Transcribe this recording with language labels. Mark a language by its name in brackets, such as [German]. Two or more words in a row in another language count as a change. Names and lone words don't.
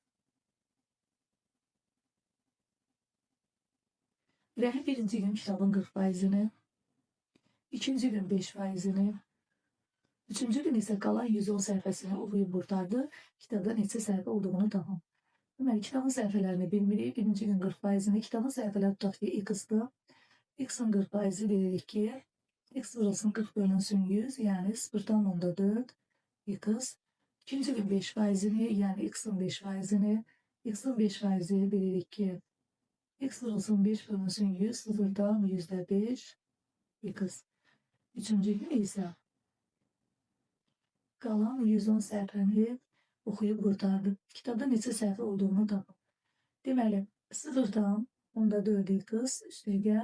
[Azerbaijani] Rəhim birinci gün kitabın 40%-ni, ikinci gün 5%-ni, üçüncü gün isə qalan 110 səhifəsini oxuyub qurtardı. Kitabda neçə səhifə olduğunu tapın. Deməli, kitabın səhifələrini bilmirik. Birinci gün 40%-ni, kitabın səhifələri tutaq ki, x-dır. X-in 40%-i bilirik ki, x vurulsun 40 bölünsün 100, yəni 0'dan 10'da 4 x. İkinci gün 5%-ni, yəni x-in 5%-ni, x-in 5%-i bilirik ki, x vurulsun 5 bölünsün 100, 0'dan 5 x. Üçüncü gün isə qalan 110 səhifəni oxuyub qurtardı. Kitabda neçə səhifə olduğunu tapın. Deməli, 0'dan 10'da 4 x üstəgəl.